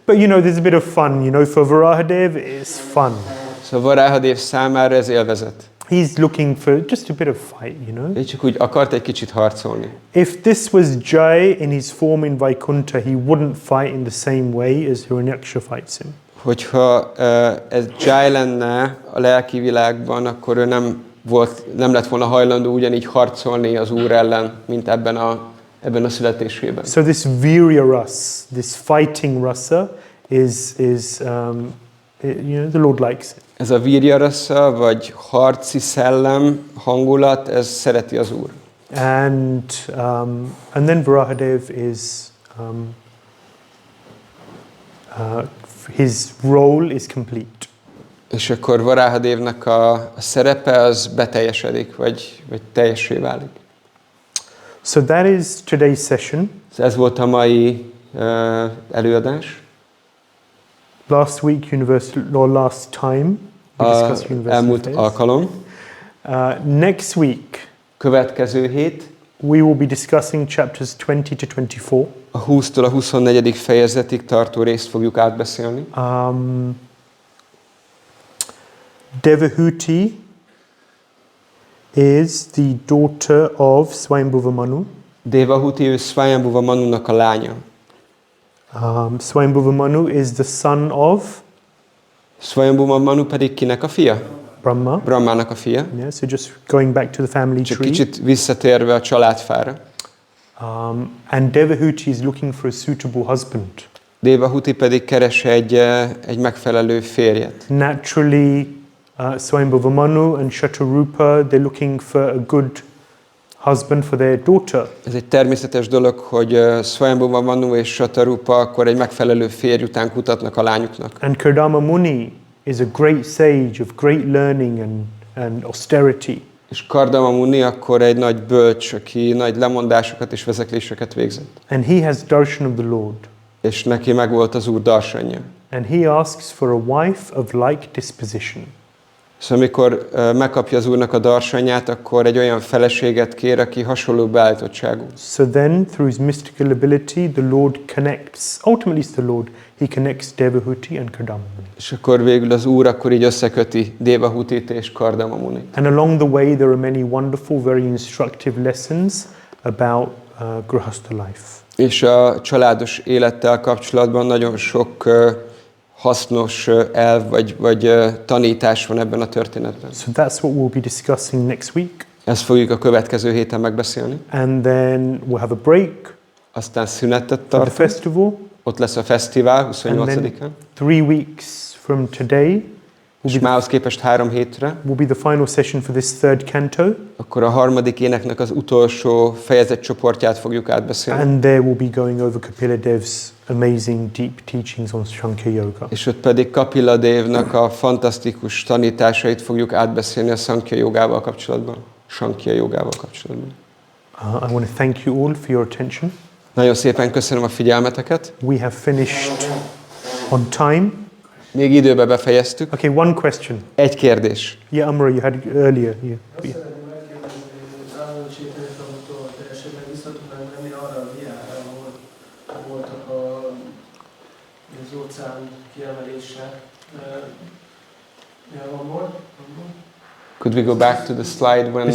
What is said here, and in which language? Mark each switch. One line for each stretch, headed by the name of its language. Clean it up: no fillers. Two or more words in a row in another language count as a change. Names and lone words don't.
English: But you know, there's a bit of fun, you know, for Varahadev, it's fun.
Hungarian: Szóval Varahadev számára ez élvezet.
English: He's looking for just a bit of fight, you know.
Hungarian: Ő csak úgy akart egy kicsit harcolni.
English: If this was Jaya in his form in Vaikuntha, he wouldn't fight in the same way as Hiranyaksha fights him.
Hungarian: Hogyha ez Jaya lenne a lelki világban, akkor ő nem lett volna hajlandó ugyanígy harcolni az Úr ellen, mint ebben a születésében.
English: So this Virya Ras, this fighting rasa, is you know, the Lord likes it.
Hungarian: Ez a Virya Rasa, vagy harci szellem, hangulat, ez szereti az Úr.
English: And then Varahadev is his role is complete.
Hungarian: És akkor Varahadevnak a szerepe az beteljesedik, vagy teljessé válik.
English: So that is today's session.
Hungarian: Ez volt a mai előadás.
English: Last week, or last time, we discussed universal
Hungarian: elmúlt
English: affairs.
Hungarian: alkalom.
English: Next week,
Hungarian: Következő hét,
English: we will be discussing chapters 20 to 24.
Hungarian: a 20-tól a 24. fejezetig tartó részt fogjuk átbeszélni.
English: Devahuti is the daughter of Swayambhuva Manu.
Hungarian: Devahuti, ő Swayambhuva Manunak a lánya.
English: Swayambhuva Manu is the son of
Hungarian: Swayambhuva Manu pedig kinek a fia?
English: Brahma.
Hungarian: Brahmának a fia.
English: Yeah, so just going back to the family
Hungarian: Csak
English: tree.
Hungarian: kicsit visszatérve a családfára.
English: And Devahuti is looking for a suitable husband.
Hungarian: Devahuti pedig keres egy megfelelő férjet.
English: Naturally, Swayambhuva Manu and Shatarupa, they're looking for a good husband for their daughter.
Hungarian: Ez egy természetes dolog, hogy Swayambhuva Manu és Shatarupa akkor egy megfelelő férj után kutatnak a lányuknak.
English: And Kardama Muni is a great sage of great learning and austerity.
Hungarian: És Kardama Muni akkor egy nagy bölcs, aki nagy lemondásokat és vezekléseket végzett.
English: And he has darshan of the Lord.
Hungarian: És neki megvolt az Úr darsanja.
English: And he asks for a wife of like disposition.
Hungarian: Szóval amikor megkapja az Úrnak a darsanyát, akkor egy olyan feleséget kér, aki hasonló beállítottságú.
English: So then, through his mystical ability, the Lord connects, ultimately it's the Lord, he connects Devahuti and Kardama Muni.
Hungarian: És akkor végül az Úr akkor így összeköti Devahutit és Kardama Munit.
English: And along the way there are many wonderful, very instructive lessons about Grihastha life.
Hungarian: És a családos élettel kapcsolatban nagyon sok hasznos elv vagy tanítás van ebben a történetben.
English: So that's what we'll be discussing next week.
Hungarian: Ezt fogjuk a következő héten megbeszélni.
English: And then we'll have a break
Hungarian: Aztán szünetet
English: for the
Hungarian: tartunk.
English: festival.
Hungarian: Ott lesz a fesztivál
English: And
Hungarian: 28-án.
English: then 3 weeks from today
Hungarian: És mához képest 3 hétre.
English: will be the final session for this third canto.
Hungarian: Akkor a harmadik éneknek az utolsó fejezet csoportját fogjuk átbeszélni.
English: And there we'll be going over Kapila Dev's amazing deep teachings on Sankhya Yoga.
Hungarian: És ott pedig Kapila Devnak a fantasztikus tanításait fogjuk átbeszélni a Sankhya jogával kapcsolatban. Sankhya jogával kapcsolatban.
English: I want to thank you all for your attention.
Hungarian: Nagyon szépen köszönöm a figyelmeteket.
English: We have finished on time.
Hungarian: Még időbe befejeztük.
English: Okay, one question.
Hungarian: Egy kérdés.
English: Yeah, Amra, you had it earlier. Yeah.
Hungarian: Azt szeretném megkérdezni, hogy Ānanda Caitanya tanútól, hogy esetleg vissza tudnánk menni arra a diára, ahol voltak az óceán kiemelése.
English: One more? Could we go back to the slide when...